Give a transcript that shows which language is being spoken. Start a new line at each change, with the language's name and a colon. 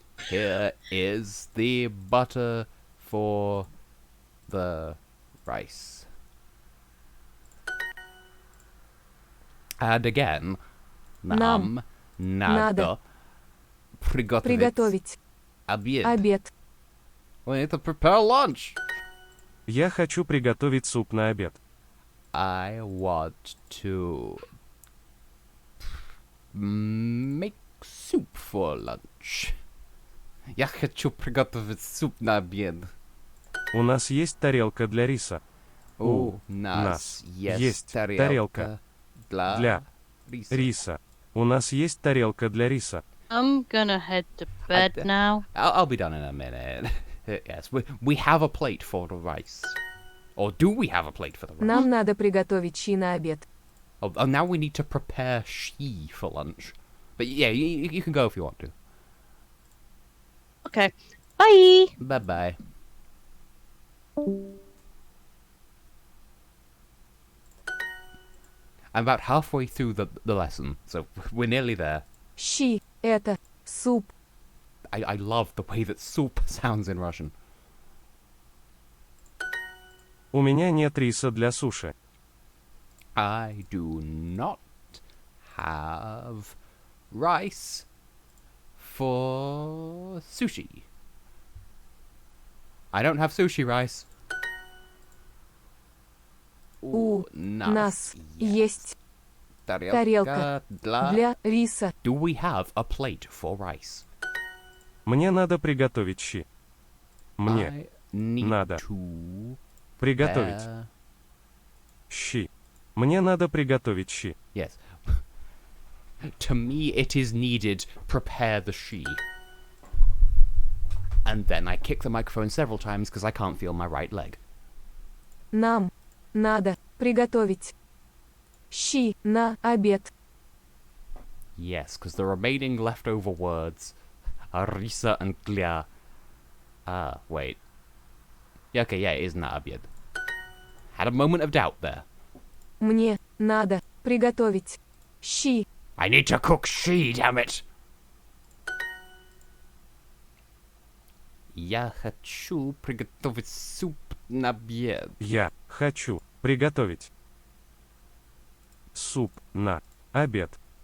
English: Here is the butter for the rice. And again,
Russian: нам надо Приготовить обед. обед.
English: We need to prepare lunch.
Russian: Я хочу приготовить суп на обед.
English: I want to make soup for lunch.
Russian: Я хочу приготовить суп на обед. У нас есть тарелка для риса. У нас есть тарелка для риса. У нас есть тарелка для риса.
English: I'm gonna head to bed now. I'll be done in a minute. Yes, we have a plate for the rice. Or do we have a plate for the rice?
Russian: Нам надо приготовить щи на обед.
English: Oh, now we need to prepare she for lunch. But yeah, you can go if you want to. Okay. Bye! Bye-bye. I'm about halfway through the lesson, so we're nearly there.
Russian: Щи это суп.
English: I love the way that soup sounds in Russian.
Russian: У меня нет риса для суши.
English: I do not have rice for sushi. I don't have sushi rice.
Russian: У нас есть тарелка тарелка для риса.
English: Do we have a plate for rice?
Russian: Мне надо приготовить щи. Мне
English: I need
Russian: надо
English: to
Russian: приготовить
English: prepare-
Russian: щи. Мне надо приготовить щи.
English: Yes. To me, it is needed. Prepare the she. And then I kick the microphone several times because I can't feel my right leg.
Russian: Нам надо приготовить щи на обед.
English: Yes, because the remaining leftover words are Risa and Glia. Wait. Yeah, okay, yeah, it is Naabid. Had a moment of doubt there.
Russian: Мне надо приготовить щи.
English: I need to cook she, damn it!
Russian: Я хочу приготовить суп на обед. Я хочу приготовить суп на обед.